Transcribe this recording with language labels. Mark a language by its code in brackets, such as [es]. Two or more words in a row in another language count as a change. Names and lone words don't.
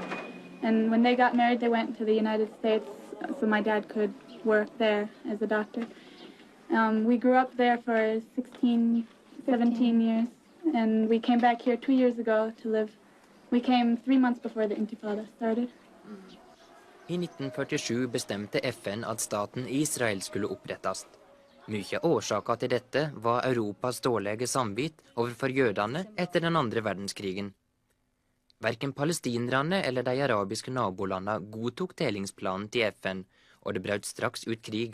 [en] And when they got married, they went to the United States so my dad could work there as a doctor. We grew up there for 16, 17 years, and we came back here 2 years ago to live. We came 3 months before the Intifada started. [no] I 1947 bestemte FN at staten Israel skulle opprettes. Mye årsaker til dette var Europas dårlige samvitt overfor jødene etter den andre verdenskrigen. Hverken palestinerne eller de arabiske nabolandene godtok delingsplanen til FN, og det brøt straks ut krig.